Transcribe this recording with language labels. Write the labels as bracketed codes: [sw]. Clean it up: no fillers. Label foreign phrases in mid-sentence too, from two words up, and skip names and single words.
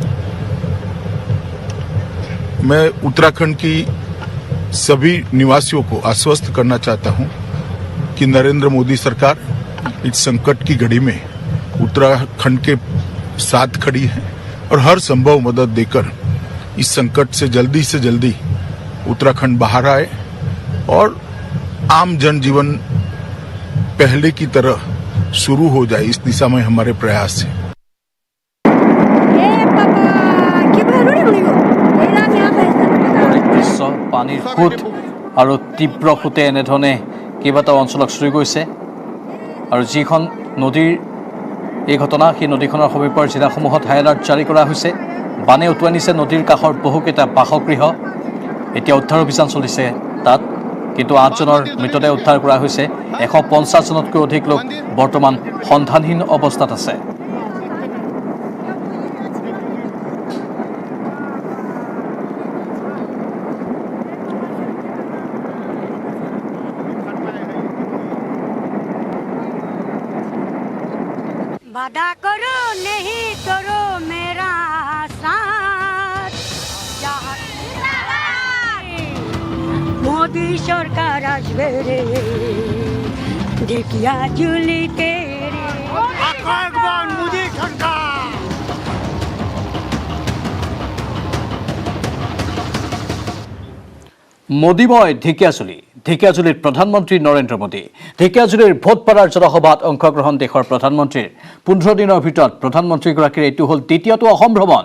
[hi] मैं उत्तराखंड की सभी निवासियों को आश्वस्त करना चाहता हूं कि नरेंद्र मोदी सरकार इस संकट की घड़ी में उत्तराखंड के साथ खड़ी है और हर संभव मदद देकर इस संकट से जल्दी उत्तराखंड बाहर आए और आम जनजीवन पहले की तरह शुरू हो जाए इस दिशा में हमारे प्रयास है [as] পানীৰ সোঁত আৰু তীব্ৰ সোঁতে এনেধৰণে কেইবাটাও অঞ্চলক চুই গৈছে আৰু যিখন নদীৰ এই ঘটনা সেই নদীখনৰ সমীপৰ জিলাসমূহত [en] high alert [as] জাৰি কৰা হৈছে বানে উটুৱাই নিছে নদীৰ কাষৰ বহুকেইটা বাসগৃহ এতিয়া উদ্ধাৰ অভিযান চলিছে তাত কিন্তু 8 জনৰ মৃতদেহ উদ্ধাৰ কৰা হৈছে 150 জনতকৈ অধিক লোক বৰ্তমান সন্ধানহীন অৱস্থাত আছে [hi] वादा करो नहीं करो मेरा साथ [bn] मोदी सरकार আসবে রে দেখিয়া ঝুলিতে রে একবার মোদি সরকার [as] মোদীময় ঢেকিয়াজুলি ঢেকিয়াজুলিত প্ৰধানমন্ত্ৰী নৰেন্দ্ৰ মোদী। ঢেকিয়াজুলিৰ ভোটপাৰাৰ জনসভাত অংশগ্ৰহণ দেশৰ প্ৰধানমন্ত্ৰীৰ 15 দিনৰ ভিতৰত প্ৰধানমন্ত্ৰীগৰাকীৰ এইটো হ'ল দ্বিতীয়টো অসম ভ্ৰমণ।